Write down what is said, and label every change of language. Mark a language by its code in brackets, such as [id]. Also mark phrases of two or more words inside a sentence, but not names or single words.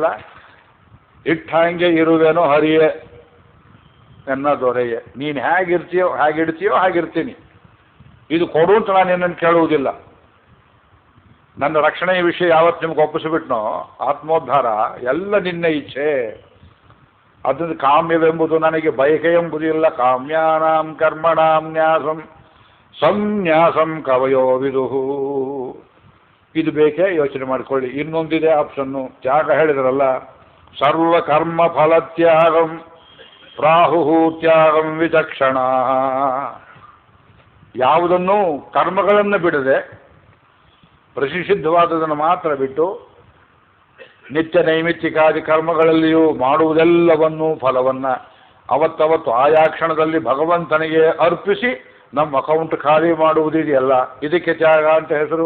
[kn] ಇಟ್ಟಂಗೆ ಇರುವೇನೋ ಹರಿಯೇ ನನ್ನ ದೊರೆಯೇ, ನೀನು ಹೇಗಿಡ್ತೀಯೋ ಹಾಗಿರ್ತೀನಿ. ಇದು ಕೊಡು ಅಂತ ನಾನು ನಿನ್ನನ್ನು ಕೇಳುವುದಿಲ್ಲ. ನನ್ನ ರಕ್ಷಣೆಯ ವಿಷಯ ಯಾವತ್ತು ನಿಮ್ಗೆ ಒಪ್ಪಿಸಿಬಿಟ್ನೋ, ಆತ್ಮೋದ್ಧಾರ ಎಲ್ಲ ನಿನ್ನ ಇಚ್ಛೆ. ಅದನ್ನು ಕಾಮ್ಯವೆಂಬುದು ನನಗೆ ಬಯಕೆ ಎಂಬುದಿಲ್ಲ. [sa] ಕಾಮ್ಯಾನಾಂ ಕರ್ಮಣಾಂ ನ್ಯಾಸಂ ಸನ್ಯಾಸಂ ಕವಯೋ ವಿದುಹು. [kn] ಇದು ಬೇಕೇ ಯೋಚನೆ ಮಾಡಿಕೊಳ್ಳಿ. ಇನ್ನೊಂದಿದೆ ಆಪ್ಷನ್ನು, ತ್ಯಾಗ ಹೇಳಿದ್ರಲ್ಲ, [sa] ಸರ್ವಕರ್ಮ ಫಲತ್ಯಾಗಂ ಪ್ರಾಹುಹು ತ್ಯಾಗಂ ವಿಚಕ್ಷಣ. [kn] ಯಾವುದನ್ನು ಕರ್ಮಗಳನ್ನು ಬಿಡದೆ ಪ್ರಸಿದ್ಧವಾದದನ್ನು ಮಾತ್ರ ಬಿಟ್ಟು ನಿತ್ಯ ನೈಮಿತ್ತಿಕಾದಿ ಕರ್ಮಗಳಲ್ಲಿಯೂ ಮಾಡುವುದೆಲ್ಲವನ್ನೂ ಫಲವನ್ನು ಅವತ್ತವತ್ತು ಆಯಾ ಕ್ಷಣದಲ್ಲಿ ಭಗವಂತನಿಗೆ ಅರ್ಪಿಸಿ ನಮ್ಮ ಅಕೌಂಟ್ ಖಾಲಿ ಮಾಡುವುದಿದೆಯಲ್ಲ, ಇದಕ್ಕೆ ತ್ಯಾಗ ಅಂತ ಹೆಸರು.